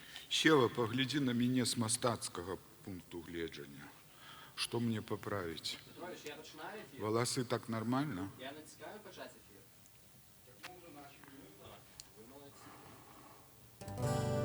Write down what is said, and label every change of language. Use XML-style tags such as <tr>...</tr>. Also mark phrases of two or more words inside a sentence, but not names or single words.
<be>Щева, погляди на мяне з мастацкага пункту гледжання. Што мне паправіць?</be> <uk>Петрович, я починаю ефір.</uk> <be>Валасы так нормально?</be> <uk>Я натискаю почати ефір. Ви молодці.</uk>